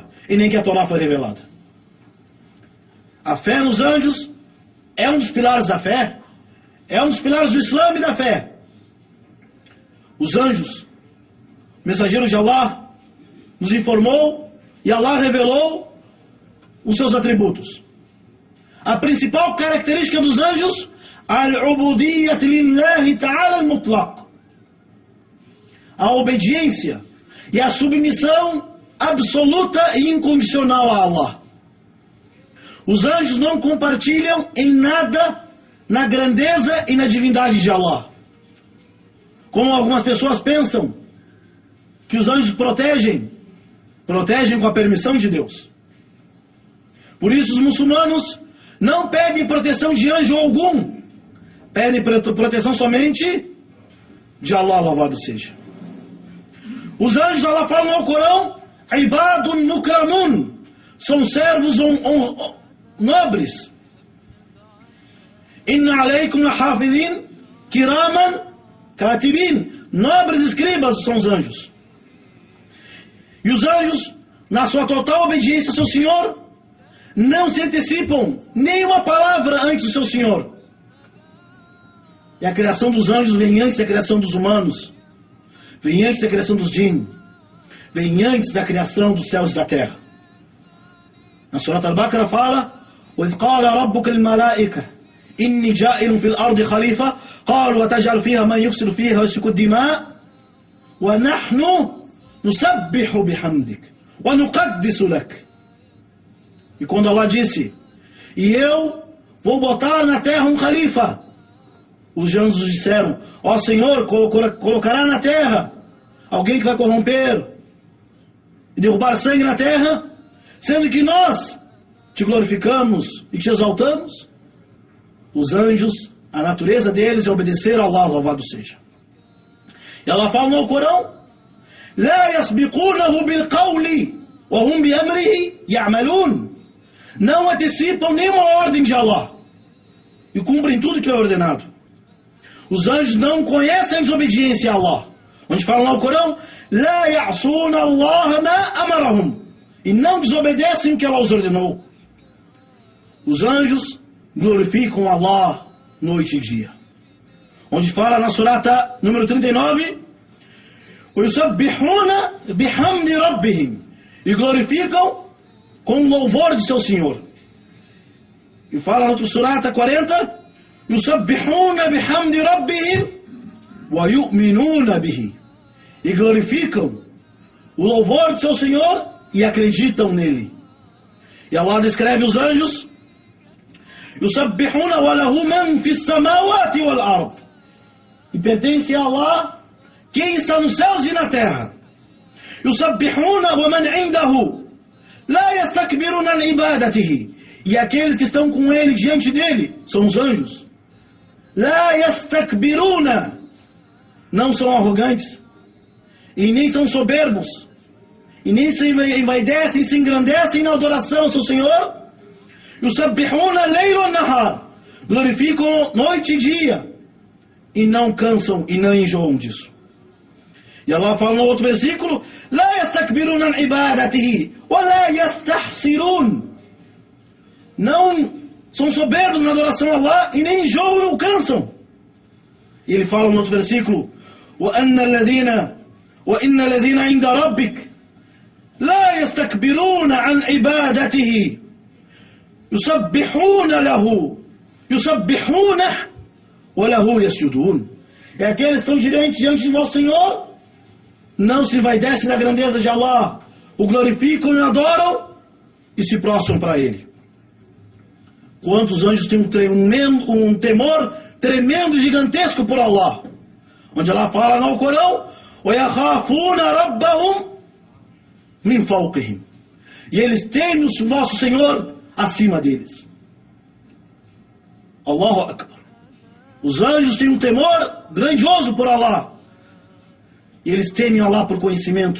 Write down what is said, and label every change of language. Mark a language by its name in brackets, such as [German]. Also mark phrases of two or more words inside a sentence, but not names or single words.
[Portuguese] E nem que a Torá foi revelada. A fé nos anjos é um dos pilares da fé. É um dos pilares do Islã e da fé. Os anjos, mensageiros de Allah, nos informou e Allah revelou os seus atributos. A principal característica dos anjos, [Arabic] العبودية لله تعالى المطلق. [Portuguese] A obediência e a submissão absoluta e incondicional a Allah. Os anjos não compartilham em nada na grandeza e na divindade de Allah. Como algumas pessoas pensam que os anjos protegem com a permissão de Deus. Por isso os muçulmanos não pedem proteção de anjo algum. Pedem proteção somente de Allah, louvado seja. Os anjos, Allah fala no Alcorão, [Arabic] عباد مكرمون, [Portuguese] são servos nobres. [Arabic] إن عليكم لحافظين كراما كاتبين, [Portuguese] nobres escribas são os anjos. E os anjos, na sua total obediência ao seu Senhor, não se antecipam nenhuma palavra antes do seu Senhor. E a criação dos anjos vem antes da criação dos humanos, vem antes da criação dos jinn, vem antes da criação dos céus e da terra. Na Surat Al-Baqarah fala: [Arabic] وَإِذْ قَالَ رَبُّكَ لِلْمَلَائِكَةِ إِنِّي جَائِلٌ فِي الْأَرْضِ خَلِيفَةً قَالُوا وَتَجْعَلُ فِيهَا مَنْ يُفْسِدُ فِيهَا وَيَسْفِكُ الدِّمَاءَ وَنَحْنُ نُسَبِّحُ بِحَمْدِكَ وَنُقَدِّسُ لَكَ. [Portuguese] E quando Allah disse: e eu vou botar na terra um califa, os anjos disseram: ó Senhor, colocará na terra alguém que vai corromper e derrubar sangue na terra, sendo que nós te glorificamos e te exaltamos. Os anjos, a natureza deles é obedecer a Allah, louvado seja. E Allah fala no Corão: [Arabic] لا يسبقونه بالقول وهم بأمره يعملون. [Portuguese] Não antecipam nenhuma ordem de Allah e cumprem tudo que é ordenado. Os anjos não conhecem a desobediência a Allah, onde fala no Corão: [Arabic] لا يعصون الله ما أمرهم. [Portuguese] E não desobedecem o que Allah os ordenou. Os anjos glorificam Allah noite e dia, onde fala na surata número 39: [Arabic] وَيُسَبِّحُونَ بِحَمْدِ رَبِّهِمْ. [Portuguese] E glorificam com o louvor de seu Senhor. E fala na outra surata 40: [Arabic] يُسَبِّحُونَ بِحَمْدِ رَبِّهِمْ وَيُؤْمِنُونَ بِهِ. [Portuguese] E glorificam o louvor de seu Senhor e acreditam nele. E Allah descreve os anjos: [Arabic] يُسَبِّحُونَ وَلَهُ مَنْ فِي السَّمَاوَاتِ وَالْأَرْضِ. [Portuguese] E pertence a Allah quem está nos céus e na terra. [Arabic] يُسَبِّحُونَ وَمَنْ عِنْدَهُ لَا يَسْتَكْبِرُونَ عَنْ عِبَادَتِهِ. [Portuguese] E aqueles que estão com ele, diante dele, são os anjos. [Arabic] لَا يَسْتَكْبِرُونَ. [Portuguese] Não são arrogantes, e nem são soberbos, e nem se envaidecem, se engrandecem na adoração ao seu Senhor. [Arabic] يُسَبِّحُونَ لَيْلُ وَالنَّهَارِ. [Portuguese] Glorificam noite e dia, e não cansam e não enjoam disso. E Allah fala no outro versículo: [Arabic] لا يستكبرون عن عبادته ولا يستحسرون. [Portuguese] Não são soberbos na adoração a Allah e nem enjoam ou cansam. E ele fala no outro versículo: [Arabic] وَإِنَّ الَّذِينَ عِنْدَ رَبِّكَ لَا يَسْتَكْبِرُونَ عَنْ عِبَادَتِهِ يُسَبِّحُونَ وَلَهُ يَسْجُدُونَ. [Portuguese] É aqueles que estão diante de vosso Senhor, não se envaidecem na grandeza de Allah, o glorificam e adoram e se prostram para Ele. Quantos anjos têm um temor tremendo, gigantesco por Allah, onde Allah fala no Corão: [Arabic] وَيَخَافُونَ رَبَّهُمْ مِنْ فَوْقِهِمْ. [Portuguese] E eles temem o nosso Senhor acima deles. [Arabic] الله أكبر. [Portuguese] Os anjos têm um temor grandioso por Allah, e eles temem Allah por conhecimento.